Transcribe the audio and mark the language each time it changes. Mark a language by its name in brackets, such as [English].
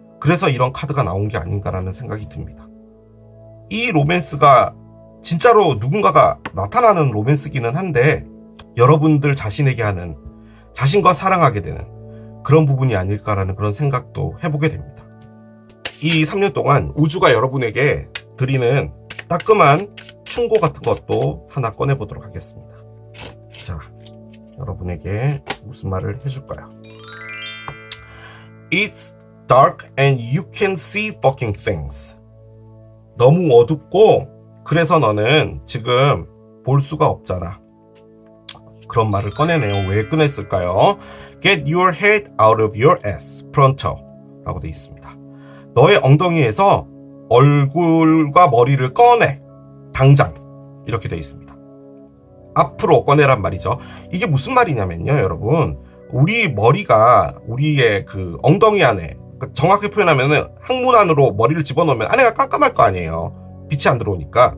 [Korean] 그래서 이런 카드가 나온 게 아닌가라는 생각이 듭니다. 이 로맨스가 진짜로 누군가가 나타나는 로맨스기는 한데 여러분들 자신에게 하는, 자신과 사랑하게 되는 그런 부분이 아닐까라는 그런 생각도 해보게 됩니다. 이 3년 동안 우주가 여러분에게 드리는 따끔한 충고 같은 것도 하나 꺼내보도록 하겠습니다. 자, 여러분에게 무슨 말을 해줄까요? [English] It's dark and you can see fucking things. [Korean] 너무 어둡고 그래서 너는 지금 볼 수가 없잖아. 그런 말을 꺼내네요. 왜 꺼냈을까요? [English] Get your head out of your ass, pronto [Korean] 라고 되어 있습니다. 너의 엉덩이에서 얼굴과 머리를 꺼내, 당장, 이렇게 되어 있습니다. 앞으로 꺼내란 말이죠. 이게 무슨 말이냐면요, 여러분, 우리 머리가 우리의 그 엉덩이 안에, 정확히 표현하면은 항문 안으로 머리를 집어넣으면 안에가 깜깜할 거 아니에요. 빛이 안 들어오니까.